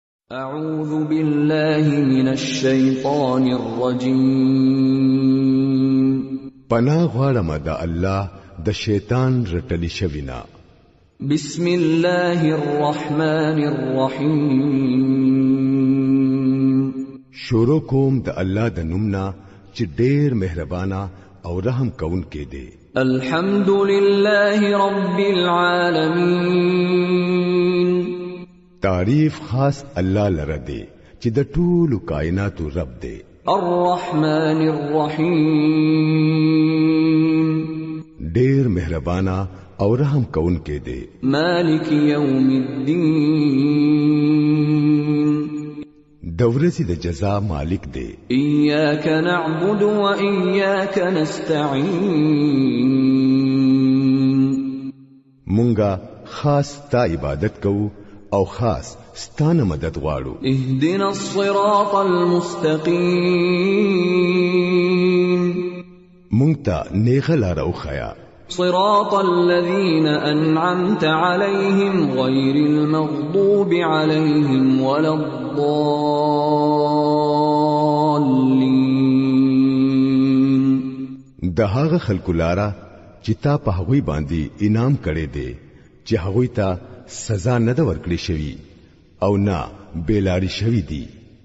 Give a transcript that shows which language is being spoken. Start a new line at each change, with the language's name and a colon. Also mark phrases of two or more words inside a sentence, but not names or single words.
Arabic: أعوذ بالله من الشيطان الرجيم
Pashto: پناه غواړم د الله د شیطان رټلی شوینا.
Arabic: بسم الله الرحمن الرحيم
Pashto: شروع کوم د الله د نومنا چې ډېر مهربانا او رحم کون کې دی.
Arabic: الحمد لله رب العالمين
Pashto: تعریف خاص الله لره دی چې د ټولو کائناتو رب دی.
Arabic: الرحمن الرحيم
Pashto: ډېر مهربانا او رحم کون کې دی.
Arabic: مالك يوم الدين
Pashto: د ورځې د جزا مالک دی.
Arabic: إياك نعبد وإياك نستعين
Pashto: مونږه خاص تا عبادت کوو او خاص ستانه مدد غواړو.
Arabic: اهدنا الصراط المستقيم
Pashto: مونږ ته نیغه لار وښیا.
Arabic: صراط الذين أنعمت عليهم غير المغضوب عليهم ولا الضالين.
Pashto: د هغه خلکو لاره چې تا په هغوی باندې انعام کړی دی چې هغوی ته سزا نه ده ورکړې شوی او نه بیلاری شوی دی.